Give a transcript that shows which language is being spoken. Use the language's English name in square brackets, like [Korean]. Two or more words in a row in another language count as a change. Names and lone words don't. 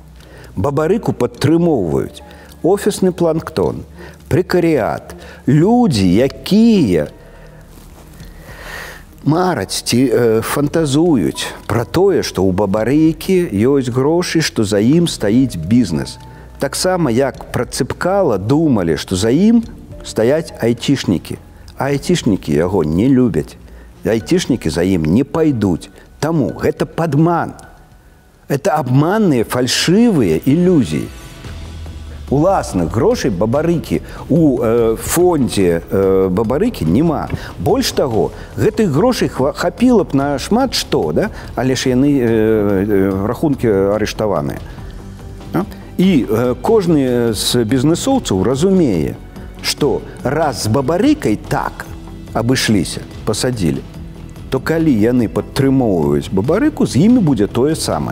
[Belarusian] Бабарыку падтрымоўваюць офісны планктон, прэкарыят, людзі, якія мараць ці фантазуюць пра тое, што ў Бабарыкі ёсць грошы, што за ім стаіць бізнес. Таксама, як пра Цыпкала думалі, што за ім стаяць айцішнікі. А айцішнікі яго не любяць. Айцішнікі за ім не пайдуць. Таму гэта падман. [Russian] Это обманные, фальшивые иллюзии. [Belarusian] Уласных грошей Бабарыкі у фонде Бабарыкі няма. Больш таго, гэтых грошай хапіла б на шмат што, да? Але ж яны рахункі арыштаваныя. І кожны з бізнесоўцаў разумее, што раз з Бабарыкай так абышліся, пасадзілі, то калі яны падтрымоўваюць Бабарыку, з імі будзе тое самае.